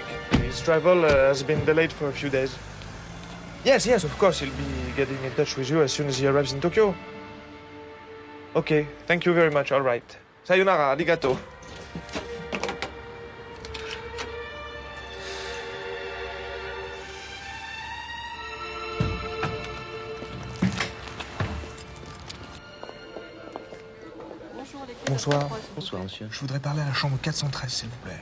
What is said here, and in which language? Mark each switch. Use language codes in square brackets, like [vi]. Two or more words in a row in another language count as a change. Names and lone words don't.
[en] His travel has been delayed for a few days. Yes, of course. He'll be getting in touch with you as soon as he arrives in Tokyo. Okay, thank you very much. All right. [ja] Sayonara, arigato. [fr] Bonsoir. Bonsoir, monsieur. Je voudrais parler à la chambre 413, s'il vous plaît.